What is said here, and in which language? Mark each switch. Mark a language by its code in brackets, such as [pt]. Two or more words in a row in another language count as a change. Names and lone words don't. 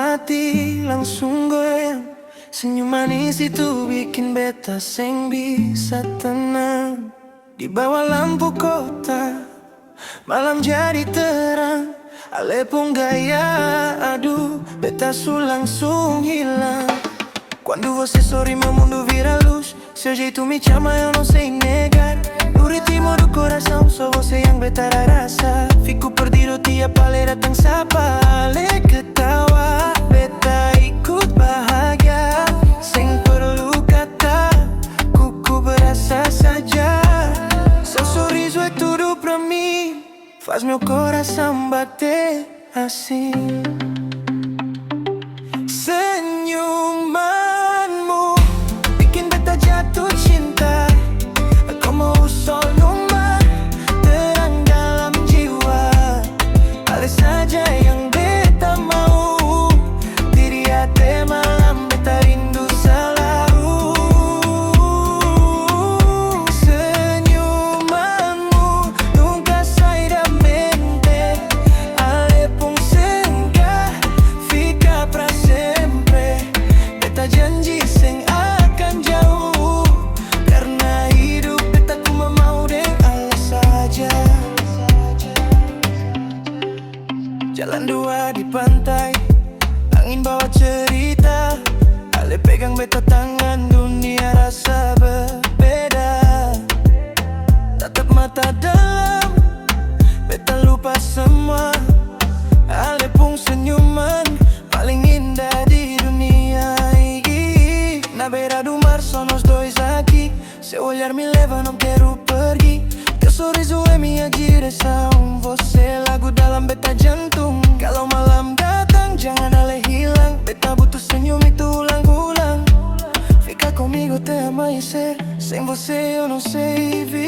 [abs] hati langsung goyang. Senyum manis itu bikin beta seng bisa tenang. Di bawah lampu kota, malam jadi terang. Ale pun gaya, aduh, beta su langsung hilang. [pt] Quando você sorri meu mundo vira luz. Seu jeito me chama, eu não sei negar. No ritmo do coração, só você [abs] yang beta rasa. [pt] Fico perdido [abs] tiap ale datang sapa. Ale ketawa, beta ikut bahagia. Seng perlu kata, ku berasa saja. [pt] Seu sorriso é tudo pra mim, faz meu coração bater assim. [abs] Senyumanmu bikin beta jatuh cinta. [pt] Como o sol no mar, [abs] terang dalam jiwa. Ale saja yang beta mau. Diri hati malam beta rindu selalu. [pt] Senyumanmu nunca sai da mente. [abs] Ale pun singgah, [pt] fica pra sempre. [abs] Beta janji seng akan jauh, karena hidup beta cuma mau deng ale saja. Jalan dua di pantai, angin bawa cerita. Ale pegang beta tangan, dunia rasa berbeda. Tatap mata dalam, beta lupa semua. Ale pun senyuman paling indah di dunia ini. [pt] Na beira do mar só nós dois aqui. Seu olhar me leva, não quero pergi. Teu sorriso é minha direção. [abs] Você lagu dalam beta jantung. Kalau malam datang jangan ale hilang. Beta butuh senyum itu ulang-ulang. [pt] Fica comigo até amanhecer. Sem você eu não sei